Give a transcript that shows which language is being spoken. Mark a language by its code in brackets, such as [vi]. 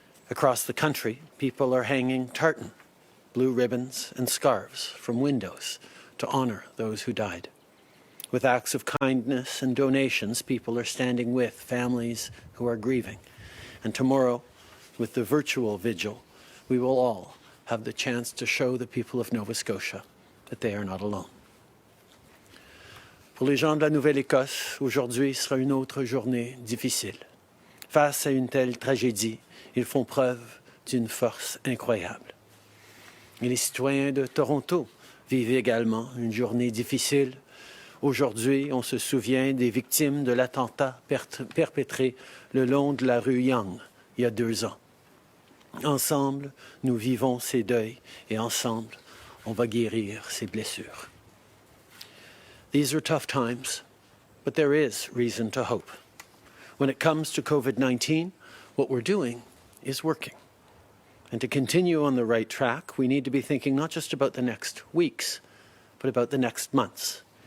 [en] Across the country, people are hanging tartan, blue ribbons, and scarves from windows to honour those who died. With acts of kindness and donations, people are standing with families who are grieving. And tomorrow, with the virtual vigil, we will all have the chance to show the people of Nova Scotia that they are not alone. [fr] Pour les gens de la Nouvelle-Écosse, aujourd'hui sera une autre journée difficile. Face à une telle tragédie, ils font preuve d'une force incroyable. Et les citoyens de Toronto vivent également une journée difficile. Aujourd'hui, on se souvient des victimes de l'attentat perpétré le long de la rue Yonge il y a 2 ans. Ensemble, nous vivons ces deuils et ensemble, on va guérir ces blessures. [en] These are tough times, but there is reason to hope. When it comes to COVID-19, what we're doing is working. And to continue on the right track, we need to be thinking not just about the next weeks, but about the next months.